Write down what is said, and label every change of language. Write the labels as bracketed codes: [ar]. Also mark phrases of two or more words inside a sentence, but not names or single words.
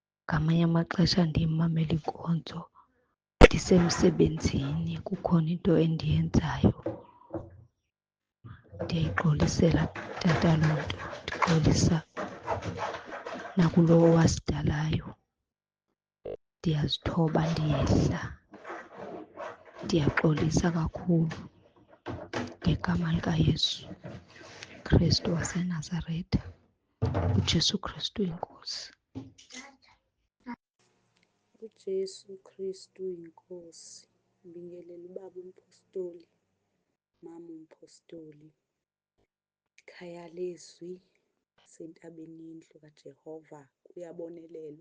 [xh] ngamanye amaxesha ndiyimamela inkonzo ndisemsebenzini, kukhona into endiyenzayo, ndiyayixolisela Tata loo nto. Ndixolisa nakulo wasidalayo, ndiyazithoba, ndiyehla, ndiyaxolisa kakhulu ngegama likaYesu Kristu waseNazaretha, uJesu Kristu inkosi. uJesu Kristu inkosi. [zu] Ngibingelela ubaba umpostoli, mama umpostoli, ikhaya lezwi sentabeni yendlu kaJehova kuyabonelelwa.